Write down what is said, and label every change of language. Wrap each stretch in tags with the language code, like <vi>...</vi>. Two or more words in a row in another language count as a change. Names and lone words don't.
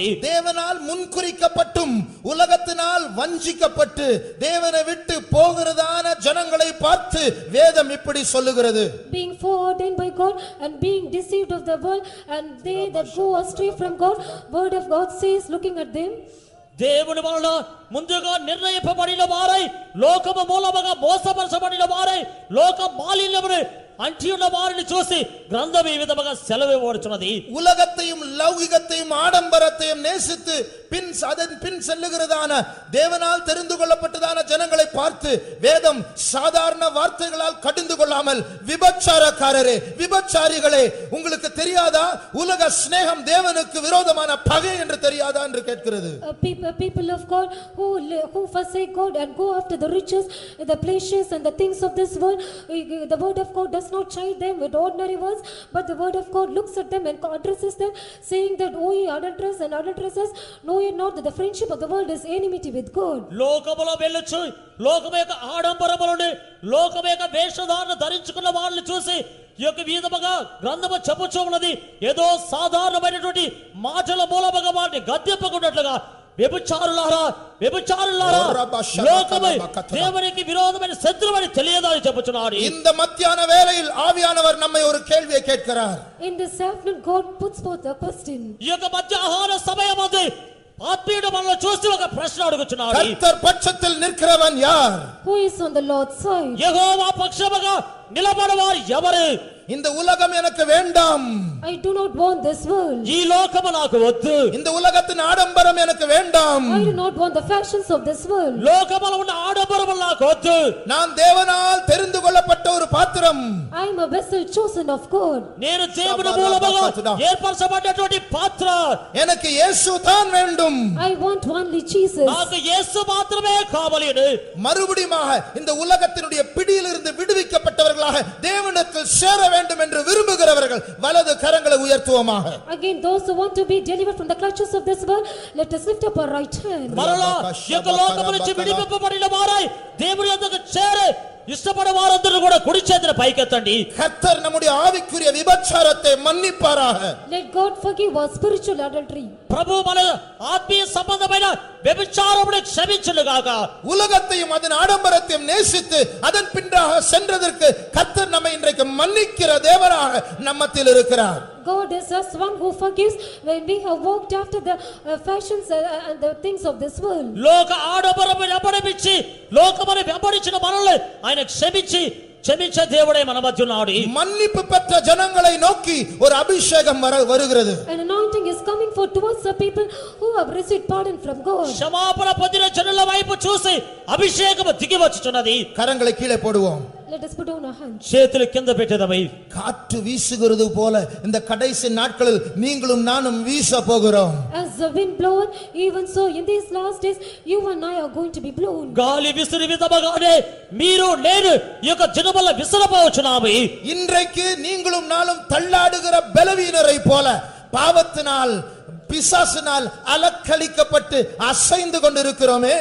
<ta>தேவனால் முன்குறிக்கப்பட்டும் உலகத்தினால் வஞ்சிக்கப்பட்டு தேவனை விட்டு போகிறதான ஜனங்களை பார்த்து வேதம் இப்படி சொல்லுகிறது.</ta> <en>Being foreordained by God and being deceived of the world, and they that go astray from God, word of God says, looking at them,</en> <te>దేవుని వలన ముందుగా నిర్ణయింపబడిన వారై లోకము మూలముగా మోసపరచబడిన వారై లోక మాలిన్యమును అంటి ఉన్న వారిని చూసి గ్రంథం ఈ విధముగా సెలవివ్వబడుచున్నది.</te> <ta>உலகத்தையும் லௌகிகத்தையும் ஆடம்பரத்தையும் நேசித்து பின் செல்லுகிறதான தேவனால் தெரிந்து கொள்ளப்பட்டதான ஜனங்களை பார்த்து வேதம் சாதாரண வார்த்தைகளால் கடிந்து கொள்ளாமல், விபச்சாரக்காரரே, விபச்சாரிகளே, உங்களுக்கு தெரியாதா உலக ஸ்நேகம் தேவனுக்கு விரோதமான பகை என்று தெரியாதா என்று கேட்கிறது.</ta> <en>People of God who forsake God and go after the riches, the pleasures and the things of this world, the word of God does not chide them with ordinary words, but the word of God looks at them and addresses them, saying that, O ye adulterers and adulteresses, know ye not that the friendship of the world is enmity with God.</en> <te>లోకములో వెళ్ళొచ్చు, లోకము యొక్క ఆడంబరములను, లోకము యొక్క వేషధారణ ధరించుకున్న వాళ్ళని చూసి ఈ యొక్క విధముగా గ్రంథము చెప్పుచూ ఉన్నది. ఏదో సాధారణమైనటువంటి మాటల మూలముగా వారిని గద్దెంపకున్నట్లుగా వ్యభిచారులారా, వ్యభిచారులారా, లోకము దేవునికి విరోధమైన శత్రువని తెలియదా అని చెప్పుచున్నాడు.</te> <ta>இந்த மத்தியான வேளையில் ஆவியானவர் நம்மை ஒரு கேள்வியை கேட்கிறார்.</ta> <en>In this afternoon God puts forth a question.</en> <te>ఈ యొక్క మధ్యాహ్న సమయమందు ఆత్మీయుడు మనల్ని చూసి ఒక ప్రశ్న అడుగుచున్నాడు.</te> <ta>கர்த்தர் பட்சத்தில் நிற்கிறவன் யார்?</ta> <en>Who is on the Lord's side?</en> <te>యెహోవా పక్షముగా నిలబడవారు ఎవరు?</te> <ta>இந்த உலகம் எனக்கு வேண்டாம்.</ta> <en>I do not want this world.</en> <te>ఈ లోకము నాకు వద్దు.</te> <ta>இந்த உலகத்தின் ஆடம்பரம் எனக்கு வேண்டாம்.</ta> <en>I do not want the fashions of this world.</en> <te>లోకములో ఉన్న ఆడంబరము నాకు వద్దు.</te> <ta>நான் தேவனால் தெரிந்து கொள்ளப்பட்ட ஒரு பாத்திரம்.</ta> <en>I am a vessel chosen of God.</en> <te>నేను దేవుని మూలముగా ఏర్పరచబడినటువంటి పాత్ర.</te> <ta>எனக்கு இயேசு தான் வேண்டும்.</ta> <en>I want only Jesus.</en> <te>నాకు యేసు మాత్రమే కావాలి.</te> <ta>மறுபடியுமாக இந்த உலகத்தினுடைய பிடியிலிருந்து விடுவிக்கப்பட்டவர்களாக தேவனிடத்தில் சேர வேண்டும் என்று விரும்புகிறவர்கள் வலது கரங்களை உயர்த்துவோமாக.</ta> <en>Again, those who want to be delivered from the clutches of this world, let us lift up our right hand.</en> <te>మరలా ఈ యొక్క లోకము నుంచి విడిపింపబడిన వారై దేవుని యొద్దకు చేరే ఇష్టపడే వారందరూ కూడా కుడి చేతిని పైకెత్తండి.</te> <ta>கர்த்தர் நம்முடைய ஆவிக்குரிய விபச்சாரத்தை மன்னிப்பாராக.</ta> <en>Let God forgive our spiritual adultery.</en> <te>ప్రభు మన ఆత్మీయ సంబంధమైన వ్యభిచారమును క్షమించునుగాక.</te> <ta>உலகத்தையும் அதன் ஆடம்பரத்தையும் நேசித்து அதன் பின்னாக சென்றதற்கு கர்த்தர் நம்மை இன்றைக்கு மன்னிக்கிற தேவனாக நம்மத்தில் இருக்கிறார்.</ta> <en>God is us one who forgives when we have walked after the fashions and the things of this world.</en> <te>లోక ఆడంబరమును వెంబడించి లోకమును వెంబడించిన మనల్ని ఆయన క్షమించే దేవుడే మన మధ్య ఉన్నాడు.</te> <ta>மன்னிப்பு பெற்ற ஜனங்களை நோக்கி ஒரு அபிஷேகம் வருகிறது.</ta> <en>An anointing is coming forth towards the people who have received pardon from God.</en> <te>క్షమాపణ పొందిన జనుల వైపు చూసి అభిషేకము దిగి వచ్చుచున్నది.</te> <ta>கரங்களை கீழே போடுவோம்.</ta> <en>Let us put down our hands.</en> <te>చేతులు కింద పెట్టేదమై</te> <ta>காற்று வீசுகிறது போல இந்த கடைசி நாட்களில் நீங்களும் நானும் வீச போகிறோம்.</ta> <en>As the wind bloweth, even so in these last days you and I are going to be blown.</en> <te>గాలి విసిరి విధముగానే మీరు నేను ఈ యొక్క జనముల విసరపోవచ్చున్నాము.</te> <ta>இன்றைக்கு நீங்களும் நானும் தள்ளாடுகிற பலவீனரை போல பாவத்தினால் பிசாசினால் அலக்களிக்கப்பட்டு அசைந்து கொண்டிருக்கிறோமே.</ta>